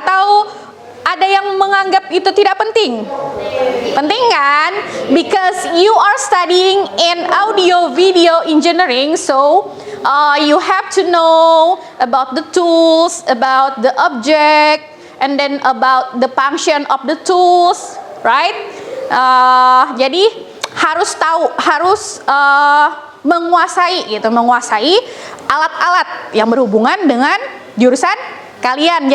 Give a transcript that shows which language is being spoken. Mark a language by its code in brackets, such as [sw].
[id] Atau ada yang menganggap itu tidak penting? Penting kan? [en] Because you are studying in audio video engineering, so you have to know about the tools, about the object, and then about the function of the tools, right? [id] Jadi harus tahu, harus menguasai alat-alat yang berhubungan dengan jurusan kalian.